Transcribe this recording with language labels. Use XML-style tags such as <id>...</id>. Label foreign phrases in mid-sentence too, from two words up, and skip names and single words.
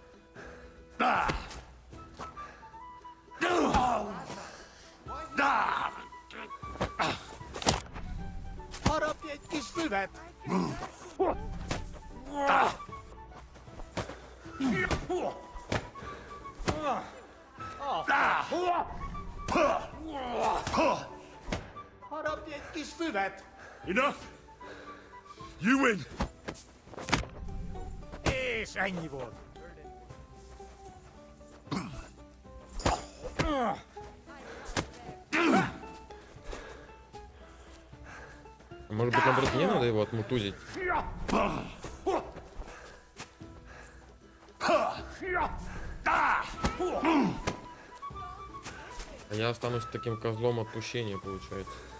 <hu>Harapj egy kis füvet! Harapj egy kis füvet!</hu> <en>Enough! You win!</en> <hu>És ennyi volt.</hu> <ru>Может быть, наоборот, мне надо его отмутузить? А я останусь таким козлом отпущения, получается.</ru>